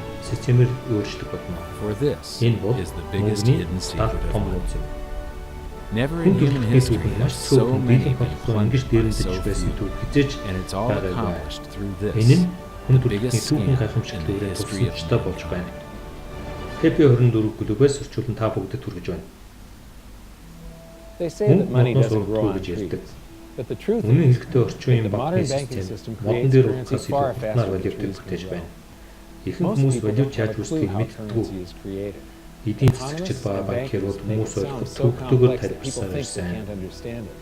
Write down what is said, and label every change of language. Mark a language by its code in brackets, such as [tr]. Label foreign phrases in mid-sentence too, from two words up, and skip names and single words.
[en] For this is the biggest hidden secret of life. Never in human history have so many been plunged by so few, and it's all accomplished through this, the biggest scam in the history of mankind. [mn] Happy24 Club-ээс орчуулан та бүгдэд хүргэж байна. [en] They say that money doesn't grow on trees, but the truth is that the modern banking system creates currency far faster than trees can grow. Most people don't have a clue how currency is created. Economists and bankers make it sound so complex that people think they can't understand it.